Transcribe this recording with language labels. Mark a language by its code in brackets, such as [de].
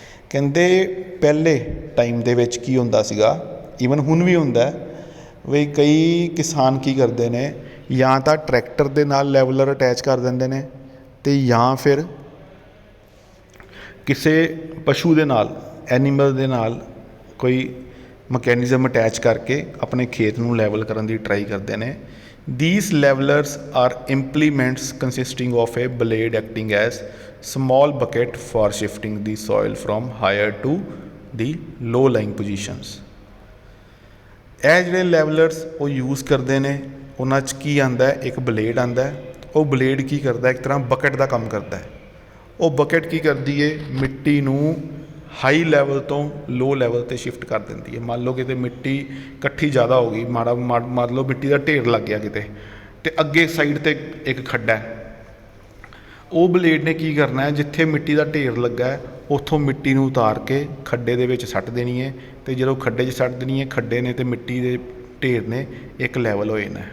[pa] ਕਹਿੰਦੇ ਪਹਿਲੇ ਟਾਈਮ ਦੇ ਵਿੱਚ ਕੀ ਹੁੰਦਾ ਸੀਗਾ, ਈਵਨ ਹੁਣ ਵੀ ਹੁੰਦਾ ਵੀ ਕਈ ਕਿਸਾਨ ਕੀ ਕਰਦੇ ਨੇ, ਜਾਂ ਤਾਂ ਟਰੈਕਟਰ ਦੇ ਨਾਲ ਲੈਵਲਰ ਅਟੈਚ ਕਰ ਦਿੰਦੇ ਨੇ ਅਤੇ ਜਾਂ ਫਿਰ ਕਿਸੇ ਪਸ਼ੂ ਦੇ ਨਾਲ, ਐਨੀਮਲ ਦੇ ਨਾਲ ਕੋਈ ਮਕੈਨਿਜ਼ਮ ਅਟੈਚ ਕਰਕੇ ਆਪਣੇ ਖੇਤ ਨੂੰ ਲੈਵਲ ਕਰਨ ਦੀ ਟਰਾਈ ਕਰਦੇ ਨੇ। [en] These levelers are implements consisting of a blade acting as small bucket for shifting the soil from higher to the low lying positions। [pa] ਇਹ ਜਿਹੜੇ ਲੈਵਲਰਸ ਉਹ ਯੂਜ਼ ਕਰਦੇ ਨੇ, ਉਹਨਾਂ 'ਚ ਕੀ ਆਉਂਦਾ, ਇੱਕ ਬਲੇਡ ਆਉਂਦਾ, ਉਹ ਬਲੇਡ ਕੀ ਕਰਦਾ, ਇੱਕ ਤਰ੍ਹਾਂ ਬਕਟ ਦਾ ਕੰਮ ਕਰਦਾ। ਉਹ ਬਕਟ ਕੀ ਕਰਦੀ ਹੈ, ਮਿੱਟੀ ਨੂੰ ਹਾਈ ਲੈਵਲ ਤੋਂ ਲੋ ਲੈਵਲ 'ਤੇ ਸ਼ਿਫਟ ਕਰ ਦਿੰਦੀ ਹੈ। ਮੰਨ ਲਓ ਕਿਤੇ ਮਿੱਟੀ ਇਕੱਠੀ ਜ਼ਿਆਦਾ ਹੋ ਗਈ, ਮੰਨ ਲਓ ਮਿੱਟੀ ਦਾ ਢੇਰ ਲੱਗ ਗਿਆ ਕਿਤੇ, ਅਤੇ ਅੱਗੇ ਸਾਈਡ 'ਤੇ ਇੱਕ ਖੱਡਾ ਹੈ, ਉਹ ਬਲੇਡ ਨੇ ਕੀ ਕਰਨਾ ਹੈ, ਜਿੱਥੇ ਮਿੱਟੀ ਦਾ ਢੇਰ ਲੱਗਾ ਉੱਥੋਂ ਮਿੱਟੀ ਨੂੰ ਉਤਾਰ ਕੇ ਖੱਡੇ ਦੇ ਵਿੱਚ ਸੱਟ ਦੇਣੀ ਹੈ, ਅਤੇ ਜਦੋਂ ਖੱਡੇ 'ਚ ਸੱਟ ਦੇਣੀ ਹੈ, ਖੱਡੇ ਨੇ ਅਤੇ ਮਿੱਟੀ ਦੇ ਢੇਰ ਨੇ ਇੱਕ ਲੈਵਲ ਹੋ ਜਾਣਾ।